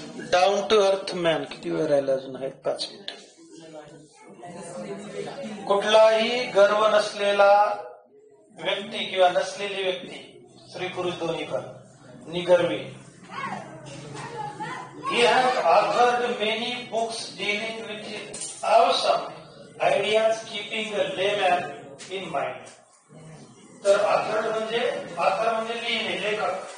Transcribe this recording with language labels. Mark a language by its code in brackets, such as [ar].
[en] Down to earth man. [mr] किती वेळ राहिला अजून? आहे 5 मिनिट. कुठलाही गर्व नसलेला व्यक्ती किंवा नसलेली व्यक्ती, स्त्री पुरुष दोन्ही पण, निगर्वी. [en] He has authored many books dealing with awesome ideas, keeping the layman in mind. [mr] तर ऑथर म्हणजे लिहिणे, लेखक.